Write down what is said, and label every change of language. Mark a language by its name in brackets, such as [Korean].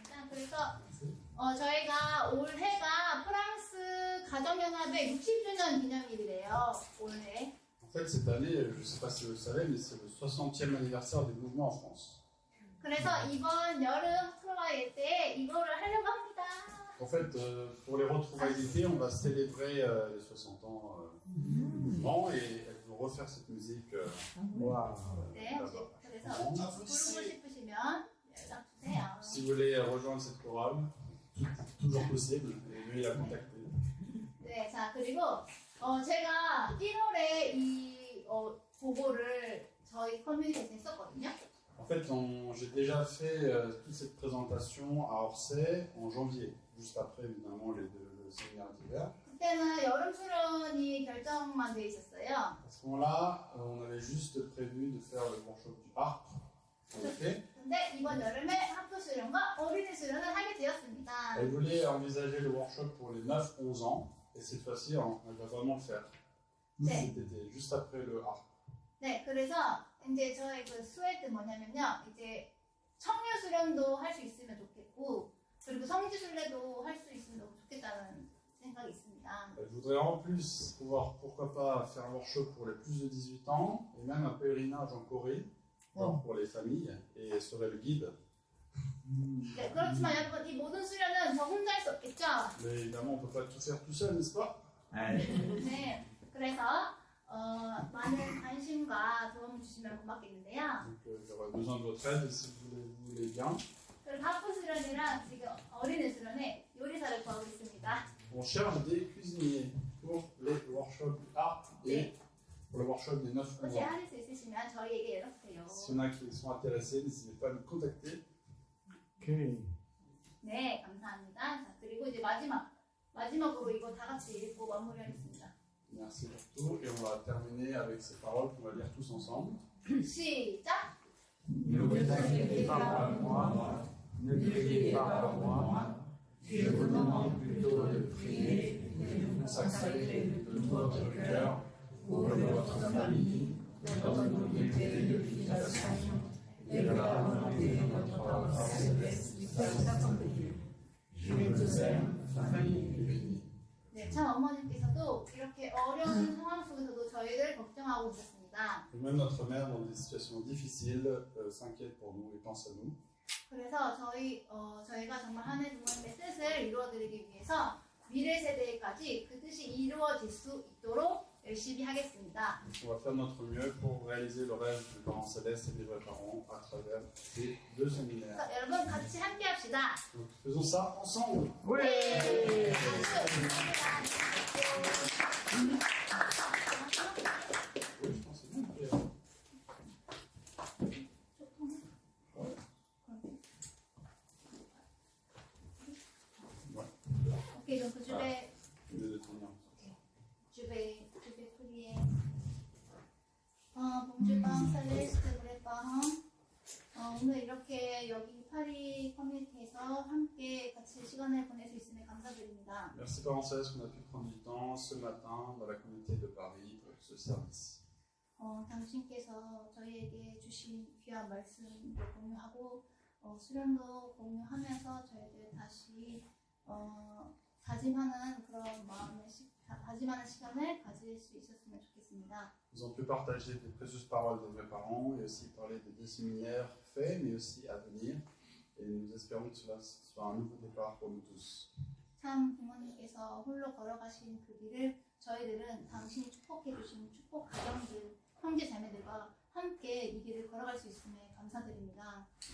[Korean] 그래서 저희가 올해가 프랑스 가정연합의 60주년 기념일이래요. 올해. [French] En fait, cette année, je ne sais pas si vous le savez, mais c'est le 60e anniversaire du mouvement en France. [Korean] 그래서 이번 여름 트로바이 때 이거를 하려고 합니다. [French] En fait, pour les retrouvailles d'été, on va célébrer les 60 ans du mouvement et elles vont refaire cette musique. Waouh. [Korean] 네, 그래서 부르고 싶으시면 연락 주세요. [French] Si vous voulez rejoindre cette chorale, toujours possible, et veuillez la contacter. [Korean] 네, 자 그리고 제가 1월에 이 보고를 저희 커뮤니티에서 했었거든요. [French] En fait, j'ai déjà fait toute cette présentation à Orsay en janvier, juste après évidemment le séminaire d'hiver. [Korean] 그때는 여름 수련이 결정만 돼 있었어요. [French] À ce moment-là, on avait juste prévu de faire le workshop du harpe en été. [Korean] 근데 이번 여름에 학교 수련과 어린이 수련을 하게 되었습니다. [French] Elle voulait envisager le workshop pour les 9-11 ans, et cette fois-ci, elle va vraiment le faire. [Korean] 네. [French] Cet été, juste après le harpe. [Korean] 네, 그래서 이제 저의 그 수혜는 뭐냐면요. 이제 청년 수련도 할 수 있으면 좋겠고, 그리고 성지 순례도 할 수 있으면 너무 좋겠다는 생각이 있습니다. [French] Elle voudrait en plus pouvoir, pourquoi pas, faire un workshop pour les plus de 18 ans, et même un pèlerinage en Corée, genre pour les familles, et elle serait le guide. [Korean] 네, 그렇지만 여러분 이 모든 수련은 저 혼자 할 수 없겠죠? [French] Mais évidemment, on ne peut pas tout faire tout seul, n'est-ce pas? [Korean] 네, 그래서 많은 관심과 도움을 주시면 고맙겠는데요. [French] Donc, j'aurais besoin de votre aide si vous voulez bien. [Korean] 그리고 학부 수련이랑 지금 어린이 수련에 요리사를 구하고 있습니다. [French] On cherche des cuisiniers pour les workshops du harpe et pour le workshop des 9-11 [Korean] 혹시 [French] ans. [Korean] 하실 수 있으시면 저희에게 연락주세요. [French] S'il y en a qui sont intéressés, n'hésitez pas à nous contacter. [Korean] 오케이. 네, 감사합니다. 자, 그리고 이제 마지막으로 이거 다 같이 읽고 마무리하겠습니다. [French] Merci pour tout. Et on va terminer avec ces paroles qu'on va lire tous ensemble. [Korean] 시작! [French] Ne vous inquiétez pas pour moi, ne priez pas pour moi, je vous demande plutôt de prier et de vous consacrer de tout votre cœur pour votre famille, votre communauté de l'éducation et de la volonté de notre Père céleste qui vous accompagne. Je vous aime, famille unie. [Korean] 네, 참 어머님께서도 이렇게 어려운 상황 속에서도 저희를 걱정하고 있었습니다. [French] Et même notre mère, dans des situations difficiles, s'inquiète pour nous et pense à nous. [Korean] 그래서 저희가 정말 하나님 부모님의 뜻을 이루어드리기 위해서 미래 세대까지 그 뜻이 이루어질 수 있도록 열심히 하겠습니다. [French] On va faire notre mieux pour réaliser le rêve du parent céleste et des vrais parents à travers ces deux séminaires. [Korean] 그래서 여러분 같이 함께 합시다. [French] Donc, faisons ça ensemble. [Korean] 네. [French] Oui, je pense que c'est bien. [Korean] 오케이, 그럼 그 주에 [French] Au lieu de tenir. 주에 프리에 봉주방 셀레스트 그래방 [Korean] 오늘 이렇게 여기 파리 커뮤니티에서 함께 같이 시간을 보낼 수 있음에 감사드립니다. [French] Merci Parents Célestes qu'on a pu prendre du temps ce matin dans la communauté de Paris pour ce service. [Korean] 당신께서 저희에게 주신 귀한 말씀도 공유하고 수련도 공유하면서 저희들 다시 다짐하는 그런 다짐하는 시간을 가질 수 있었으면 좋겠습니다. [French] Nous avons pu partager des précieuses paroles des vrais parents et aussi parler des 10 séminaires faits mais aussi à venir. Et nous espérons que cela soit un nouveau départ pour nous tous. [Korean] 참 부모님께서 홀로 걸어가신 그 길을 저희들은 당신이 축복해 주신 축복 가정들, 형제 자매들과 함께 이 길을 걸어갈 수 있음에 감사드립니다.